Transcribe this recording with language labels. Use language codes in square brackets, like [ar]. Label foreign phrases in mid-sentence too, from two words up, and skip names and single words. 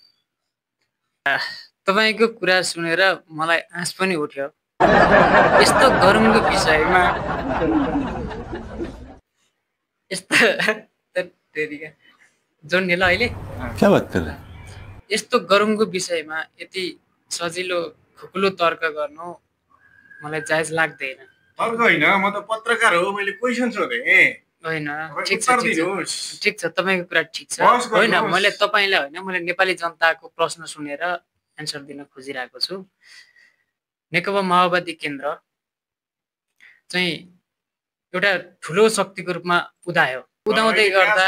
[ne] तपाईँको कुरा सुनेर मलाई आँस पनि उठ्यो यस्तो गरमको विषयमा यस्तो जोड्ने ल अहिले [hi] क्या बात कर रहे [ne] यस्तो गरमको विषयमा यति सजिलो खुकुलो तर्क गर्नु मलाई जायज लाग्दैन तर्क होइन म त पत्रकार हो मैले क्वेसन सोधेँ होइन ठिक ठिक छ तपाईँको कुरा ठिक छ होइन मैले तपाईँलाई होइन मैले नेपाली जनताको प्रश्न सुनेर एन्सर दिन खोजिरहेको छु नेकपा माओवादी केन्द्र चाहिँ एउटा ठुलो शक्तिको रूपमा उदायो उदाउँदै गर्दा